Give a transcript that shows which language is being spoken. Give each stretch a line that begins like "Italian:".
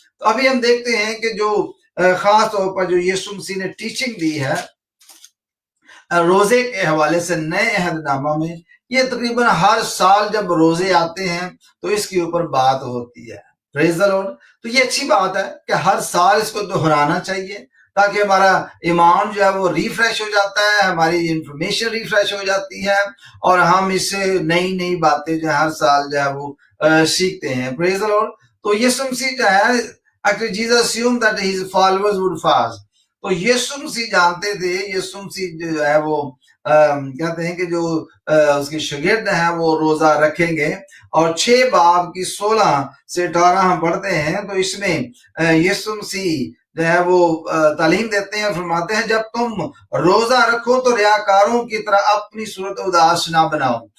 Urdu: تو ابھی ہم دیکھتے ہیں کہ جو خاص طور پر جو یسوع مسیح نے ٹیچنگ دی ہے روزے کے حوالے سے نئے عہد نامہ میں، یہ تقریباً ہر سال جب روزے آتے ہیں تو اس کے اوپر بات ہوتی ہے.
English: Praise the lord.
Urdu: تو یہ اچھی بات ہے کہ ہر سال اس کو دہرانا چاہیے تاکہ ہمارا ایمان جو ہے وہ ریفریش ہو جاتا ہے، ہماری انفارمیشن ریفریش ہو جاتی ہے اور ہم اس سے نئی نئی باتیں جو ہے ہر سال جو ہے وہ سیکھتے ہیں.
English: Praise the lord.
Urdu: تو یسوع مسیح جو ہے
English: actually Jesus assumed that his followers would fast.
Urdu: تو یسوع مسیح جانتے تھے، یسوع مسیح جو ہے وہ کہتے ہیں کہ جو اس کے شاگرد ہیں وہ روزہ رکھیں گے. اور 6 باب کی 16 سے 18 ہم پڑھتے ہیں تو اس میں یسوع مسیح جو ہے وہ تعلیم دیتے ہیں، فرماتے ہیں جب تم روزہ رکھو تو ریاکاروں کی طرح اپنی صورت اداس نہ بناؤ.